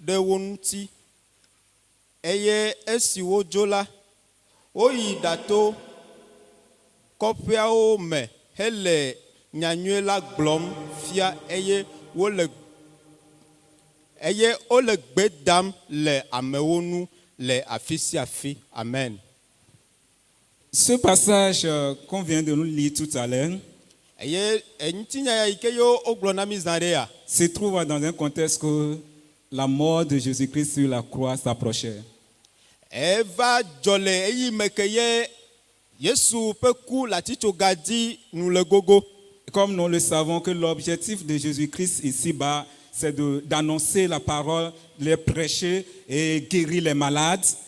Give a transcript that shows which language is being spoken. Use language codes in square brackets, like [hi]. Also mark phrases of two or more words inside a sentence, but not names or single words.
[ee] ɖe wo ŋuti eye esi wodzo la woyi ɖato kɔƒeawo me hele nyanyue la gblɔm fia eye wole gbe dam le amewo nu le afi sia afi. Amen. [fr] Ce passage qu'on vient de nous lire tout à l'heure se trouve dans un contexte que la mort de Jésus-Christ sur la croix s'approchait. Comme nous le savons que l'objectif de Jésus-Christ ici-bas, c'est d'annoncer la parole, de les prêcher et guérir les malades.